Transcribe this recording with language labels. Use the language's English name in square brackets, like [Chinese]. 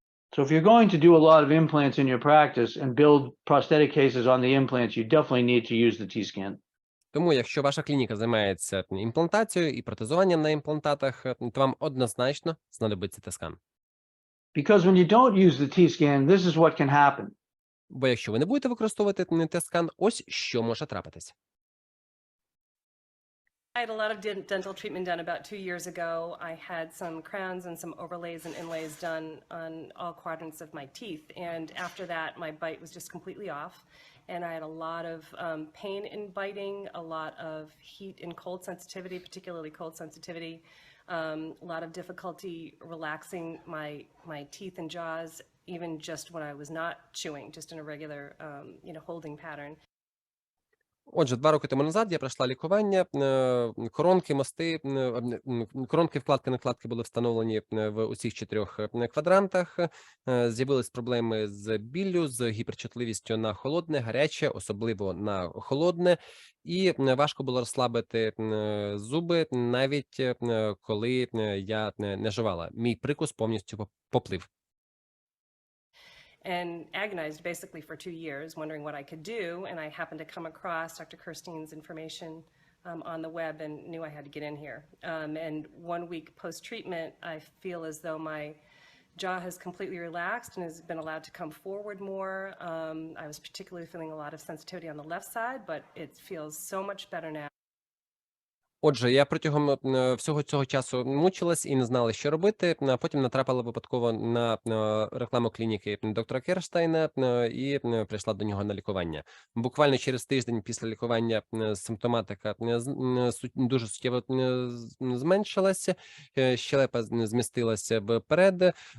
[English] So if you're going to do a lot of implants in your practice and build prosthetic cases on the implants, you definitely need to use the T-scan. [Ukrainian] Тому, якщо ваша клініка займається імплантацією і протезуванням на імплантатах, то вам однозначно знадобиться T-скан. [English] Because when you don't use the T-scan, this is what can happen. [Ukrainian] Бо якщо ви не будете використовувати T-скан, ось що може трапитись. [English] I had a lot of dental treatment done about 2 years ago. I had some crowns and some overlays and inlays done on all quadrants of my teeth. And after that, my bite was just completely off. And I had a lot of pain in biting, a lot of heat and cold sensitivity, particularly cold sensitivity. A lot of difficulty relaxing my teeth and jaws, even just when I was not chewing, just in a regular, holding pattern. [Ukrainian] Отже, 2 роки тому назад я пройшла лікування, коронки, мости, коронки, вкладки, накладки були встановлені в усіх 4 квадрантах. З'явились проблеми з біллю, з гіперчутливістю на холодне, гаряче, особливо на холодне. І важко було розслабити зуби, навіть коли я не жувала. Мій прикус повністю поплив. [English] And agonized basically for 2 years, wondering what I could do. And I happened to come across Dr.Kerштейn's information on the web and knew I had to get in here. And 1 week post-treatment, I feel as though my jaw has completely relaxed and has been allowed to come forward more. I was particularly feeling a lot of sensitivity on the left side, but it feels so much better now. [Ukrainian] Отже, я протягом всього цього часу мучилась і не знала, що робити, а потім натрапила випадково на рекламу клініки Др.Керштейна і прийшла до нього на лікування. Буквально через тиждень після лікування симптоматика дуже суттєво зменшилася, щелепа змістилася вперед.